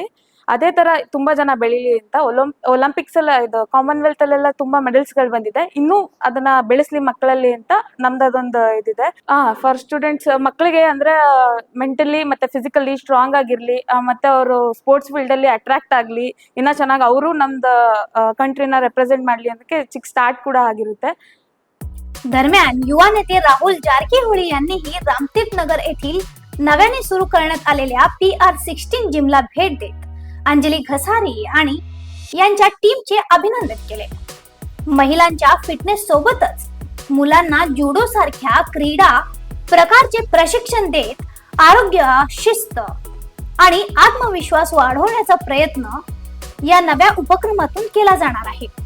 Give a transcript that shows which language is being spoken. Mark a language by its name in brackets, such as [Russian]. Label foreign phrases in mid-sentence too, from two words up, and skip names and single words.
[Kannada] ಅದೇ ಥರ ತುಂಬ ಜನ ಬೆಳೀಲಿ ಅಂತ ಒಲಿಂಪಿಕ್ಸ್ ಎಲ್ಲ, ಇದು ಕಾಮನ್ವೆಲ್ತ್ ಅಲ್ಲೆಲ್ಲ ತುಂಬ ಮೆಡಲ್ಸ್ಗಳು ಬಂದಿದೆ, ಇನ್ನೂ ಅದನ್ನ ಬೆಳೆಸ್ಲಿ ಮಕ್ಕಳಲ್ಲಿ ಅಂತ ನಮ್ದು ಅದೊಂದು ಇದಿದೆ। [English] for students, [Kannada] ಮಕ್ಕಳಿಗೆ ಅಂದ್ರೆ ಮೆಂಟಲಿ ಮತ್ತೆ [English] physically strong [Kannada] ಆಗಿರ್ಲಿ, ಮತ್ತೆ ಅವರು [English] sports field [Kannada] ಅಲ್ಲಿ ಅಟ್ರಾಕ್ಟ್ ಆಗಲಿ, ಇನ್ನ ಚೆನ್ನಾಗಿ ಅವರು ನಮ್ದು ಕಂಟ್ರಿನ ರೆಪ್ರೆಸೆಂಟ್ ಮಾಡ್ಲಿ ಅನ್ನೋಕ್ಕೆ ಚಿಕ್ಕ ಸ್ಟಾರ್ಟ್ ಕೂಡ ಆಗಿರುತ್ತೆ। [Marathi] दरम्यान युवा नेते राहुल जारकीहोळी यांनीही रामतीर्थ नगर येथील नव्याने सुरू करण्यात आलेल्या PR16 जिमला भेट देत अंजली घसारे आणि यांच्या टीमचे अभिनंदन केले। महिलांच्या फिटनेस सोबतच मुलांना जुडो सारख्या क्रीडा प्रकारचे प्रशिक्षण देत आरोग्य, शिस्त आणि आत्मविश्वास वाढवण्याचा प्रयत्न या नव्या उपक्रमातून केला जाणार आहे।